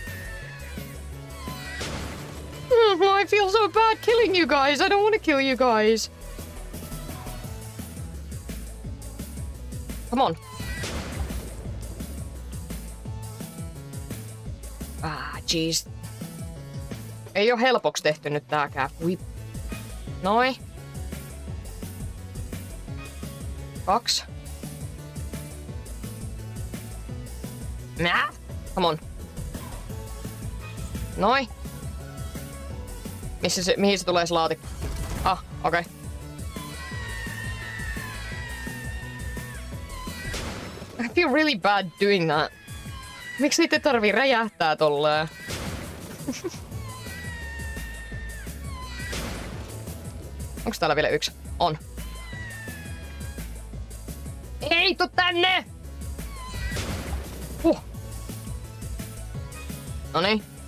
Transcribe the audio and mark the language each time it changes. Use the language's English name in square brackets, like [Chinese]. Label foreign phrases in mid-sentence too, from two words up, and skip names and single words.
[English] I feel so bad killing you guys. I don't want to kill you guys. Come on. Ah, jeez. [Finnish] Ei oo helpoksi tehty nyt tääkään. Whip. Noi. 2. [English] Nää. Come on. [Finnish] Noi. Mihin se tulee se laatikko? Ah, okei. [English] Okay. I feel really bad doing that. [Finnish] Miksi niitä tarvii räjähtää tolleen? Onks täällä vielä yksi? On. Ei, tuu tänne! Noniin.